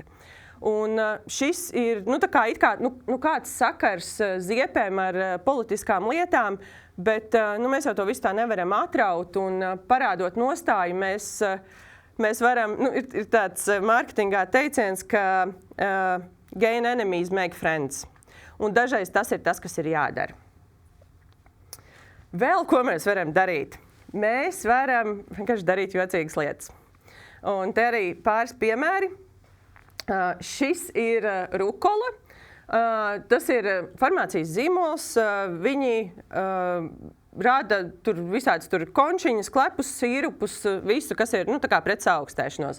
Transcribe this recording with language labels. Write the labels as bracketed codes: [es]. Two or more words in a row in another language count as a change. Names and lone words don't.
[lv] Un šis ir kāds sakars ziepēm ar politiskām lietām, bet mēs jau to visu tā nevaram atraut, un parādot nostāju, mēs varam, ir tāds mārketingā teiciens, ka [en] gain enemies make friends. [lv] Un dažreiz tas ir tas, kas ir jādara. Vēl ko mēs varam darīt? Mēs varam vienkārši darīt jocīgas lietas. Un te arī pāris piemēri. Šis ir rukola. Tas ir farmācijas zīmols. Viņi rada tur visādas končiņas, klepus, sīrupus, visu, kas ir tā kā pret saaugstēšanos.